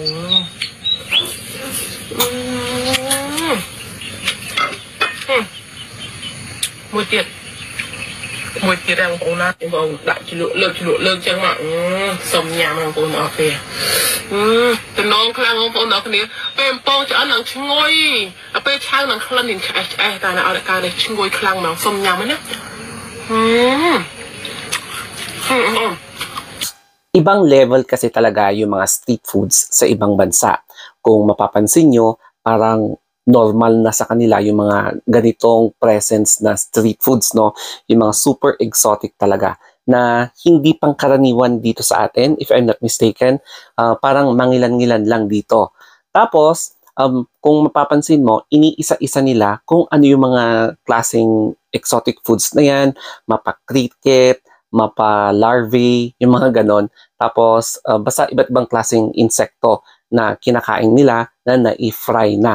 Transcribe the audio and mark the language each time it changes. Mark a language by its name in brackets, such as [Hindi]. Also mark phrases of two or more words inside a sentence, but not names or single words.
[Khmer] មួយទៀតដែរបងប្អូនណាបងប្អូនដាក់ជ្រលក់លើកចឹងមកសុំញ៉ាំបងប្អូនអរគ្នាតំណងខ្លាំងបងប្អូនអរគ្នាពេលបងឆ្អិននឹងឈ្ងុយពេលឆៅនឹងក្លិននឹងឆ្អែតតែនៅអត់ការនេះឈ្ងុយខ្លាំងមកសុំញ៉ាំណា [Filipino] Ibang level kasi talaga yung mga [English] street foods [Filipino] sa ibang bansa. Kung mapapansin nyo, parang normal na sa kanila yung mga ganitong presence na [English] street foods, [Filipino] no? Yung mga [English] super exotic [Filipino] talaga na hindi pangkaraniwan dito sa atin, [English] if I'm not mistaken, [Filipino] parang mangilan-ngilan lang dito. Tapos, kung mapapansin mo, iniisa-isa nila kung ano yung mga klaseng [English] exotic foods [Filipino] na yan, mapa-cricket, mapa-larvae, yung mga ganon. Tapos, basta iba't ibang klaseng insekto na kinakain nila na na-fry na.